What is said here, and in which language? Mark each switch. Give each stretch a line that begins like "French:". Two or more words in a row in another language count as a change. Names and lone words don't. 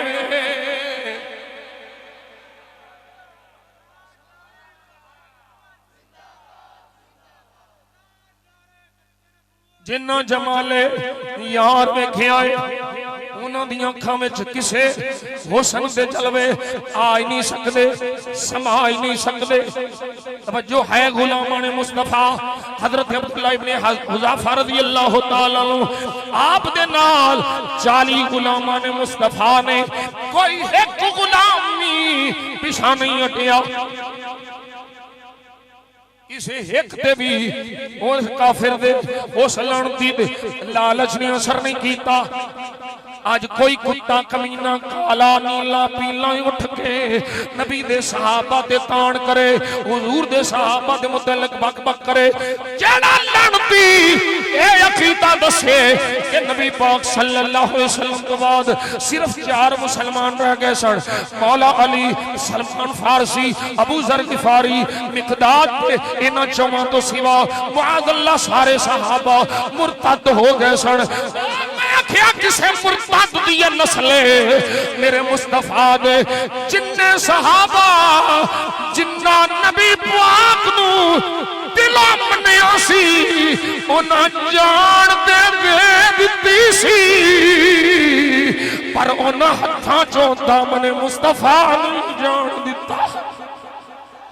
Punjabi: جنہاں جمال یار ویکھیا ہے اوہناں دی اکھاں وچ کسے حسن دے جلوے آ ہی نہیں سکدے سما ہی نہیں سکدے توجہ ہے غلامانِ مصطفیٰ حضرت عبداللہ ابن حذیفہ
Arabic: رضي الله تعالى
Punjabi: آپ دے نال 40 غلامانِ مصطفیٰ نے کوئی ایک غلام نہیں پچھا نہیں ہٹیا کسی ایک تے بھی اس کافر دے اس لعنتی دے لالچ نے اثر نہیں کیتا اج کوئی کتا کمینہ کالا نیلا پیلا اٹھ کے نبی دے صحابہ تے طعن کرے حضور دے صحابہ دے متعلق بک بک کرے جیڑا لعنتی اے عقیدہ دسے کہ نبی پاک
Arabic: صلى الله عليه وسلم
Punjabi: کے بعد صرف 4 مسلمان رہ گئے سن مولا علی سلمان فارسی ابو ذر غفاری مقداد انہاں چوواں تو سوا معاذ سارے صحابہ مرتد ہو گئے سن کیا کسے مرتد دی نسلے میرے مصطفیٰ دے جنے صحابہ جنہاں نبی پاک نوں دلوں منیا سی انہاں جان دے دتی سی پر انہاں ہتھاں چوں دامن مصطفیٰ نوں جان دتا